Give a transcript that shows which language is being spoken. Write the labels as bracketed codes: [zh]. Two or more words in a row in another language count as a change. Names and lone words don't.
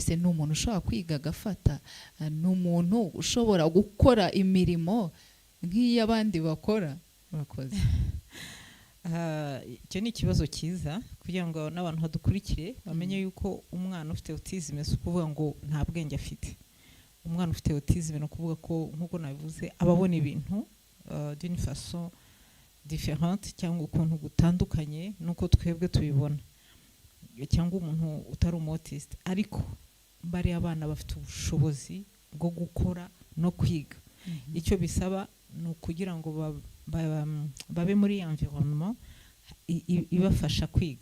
[rw] Se ni umuntu ushobora kwiga agafata, ni umuntu ushobora gukora imirimo nk'iy'abandi bakora? Murakoze. Icyo ni ikibazo cyiza kugira ngo n'abantu badukurikire bamenye yuko umwana ufite autisme si ukuvuga ngo nta bwenge afite. Umwana ufite autisme ni ukuvuga ko nk'uko nabivuze ababona ibintu [fr] d'une façon différente, [rw] cyangwa ukuntu gutandukanye nuko twebwe tubibona, cyangwa umuntu utari umutiste. Ariko bari abana bafite ubushobozi bwo gukora no kwiga. Icyo bisaba ni ukugira ngo babe muri environnement ibafasha kwiga.